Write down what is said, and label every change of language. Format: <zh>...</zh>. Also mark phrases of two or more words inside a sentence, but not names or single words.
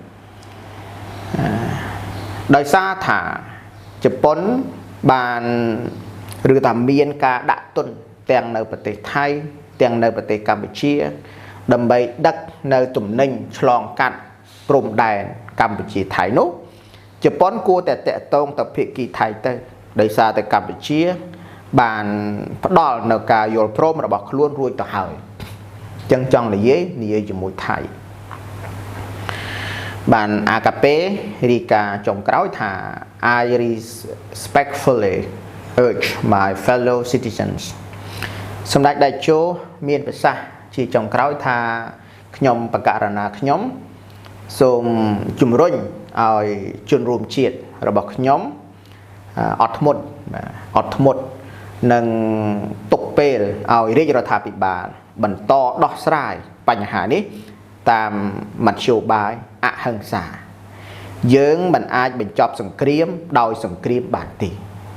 <km>ដោយសារថាជប៉ុនបានឬថាមានការដាក់ទុនទាំងនៅប្រទេសថៃទាំងនៅប្រទេសកម្ពុជាដើម្បីដឹកនៅទំនិញឆ្លងកាត់ព្រំដែនកម្ពុជាថៃនោះជប៉ុនគួរតែតាក់ទងទៅភាគីថៃទៅដោយសារតែកម្ពុជាបានផ្ដល់នៅការយល់ព្រមរបស់ខ្លួនរួចទៅហើយចឹងចង់និយាយជាមួយថៃ បានអាកាពេរីកាចុងក្រោយថា</km> <en>I respectfully urge my fellow citizens</en> <km>សម្ដេចតេ ជោមានប្រសាសន៍ជាចុងក្រោយថាខ្ញុំបកករណាខ្ញុំសូមជំរុញឲ្យជនរួមជាតិរបស់ខ្ញុំអត់ធ្មត់និងទុកពេលឲ្យរាជរដ្ឋាភិបាលបន្តដោះស្រាយបញ្ហានេះតាមមធ្យោបាយអហិង្សាយើងមិនអាចបញ្ចប់សង្គ្រាមដោយសង្គ្រាមបានទេ</km>